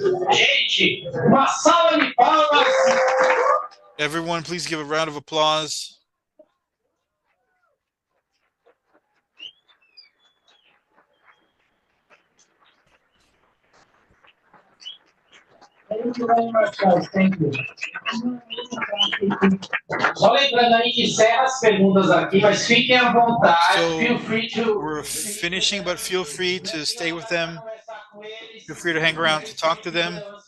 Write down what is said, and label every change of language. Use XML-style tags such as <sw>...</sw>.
<pt>Gente, uma salva de palmas.</pt> <en>Everyone, please give a round of applause. Thank you very much, guys. Thank you.</en> <pt>Só lembrando, a gente encerra as perguntas aqui, mas fiquem à vontade.</pt> <en>Feel free to. We're finishing, but feel free to stay with them. Feel free to hang around to talk to them.</en>